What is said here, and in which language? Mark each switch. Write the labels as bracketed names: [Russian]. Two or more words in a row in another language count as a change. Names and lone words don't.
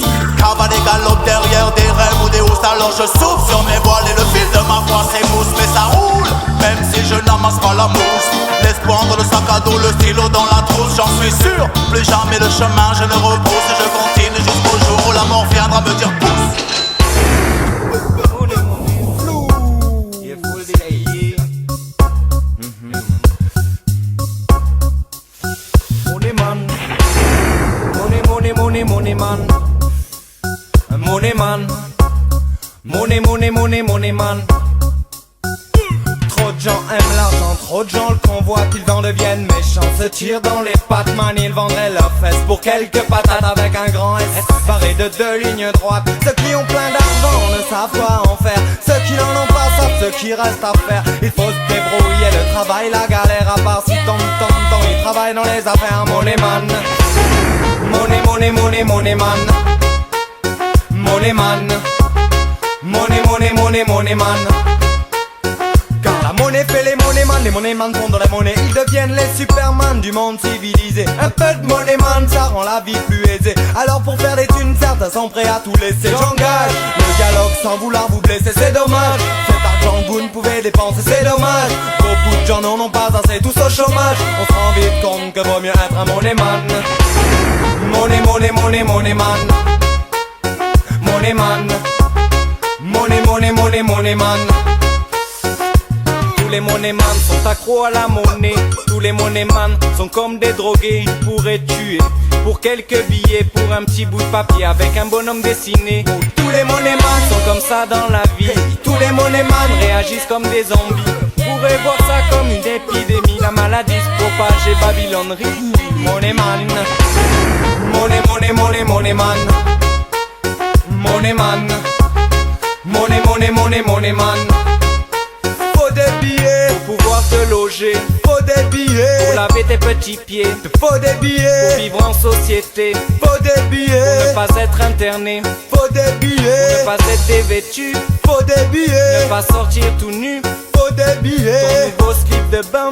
[French] Cavale et galope derrière des rêves ou des housses. Alors je souffle sur mes voiles et le fil de ma voix s'émousse. Mais ça roule, même si je n'amasse pas la mousse. L'espoir dans le sac à dos, le stylo dans la trousse. J'en suis sûr, plus jamais le chemin je ne repousse. Et je continue jusqu'au jour où la mort viendra me dire pousse. [English] Money man, money man, money money money money man. [French] Trop de gens aiment l'argent, trop de gens le convoitent, ils en deviennent méchants, se tirent dans les pattes, man, ils vendraient leurs fesses pour quelques patates avec un grand S, barré de 2 lignes droites. Ceux qui ont plein d'argent ne savent quoi en faire, ceux qui n'en ont pas savent ce qui reste à faire. Il faut se débrouiller, le travail, la galère, à part si tombe, ils travaillent dans les affaires, [English] money man. Money, money, money, money man. Money man. Money, money, money, money man. [French] Car la monnaie fait les [English] money man [French] font de la monnaie, ils deviennent les superman du monde civilisé. Un peu de [English] money man, [French] ça rend la vie plus aisée. Alors pour faire des thunes, certains sont prêts à tout laisser. J'engage le dialogue sans vouloir vous blesser, c'est dommage. Cet argent que vous ne pouvez dépenser, c'est dommage. Beaucoup de gens n'en ont pas assez, tous au chômage. On se rend vite compte que vaut mieux être un [English] money man. Money, money, money, money man. Money man. Money, money, money, money man. [French] Tous les [English] money man [French] sont accros à la monnaie. Tous les [English] money man [French] sont comme des drogués. Ils pourraient tuer pour quelques billets, pour un petit bout de papier avec un bonhomme dessiné. Tous les [English] money man [French] sont comme ça dans la vie. Tous les [English] money man [French] réagissent comme des zombies. Vous pourrez voir ça comme une épidémie. La maladie se propage et babylonerie. [English] Money man. Money, money, money, money man. Money man. Money, money, money, money man. [French] Faut des billets pour pouvoir te loger. Faut des billets pour laver tes petits pieds. Faut des billets pour vivre en société. Faut des billets pour ne pas être interné. Faut des billets pour ne pas être dévêtu. Faut des billets ne pas sortir tout nu. Faut des billets ton nouveau slip de bain.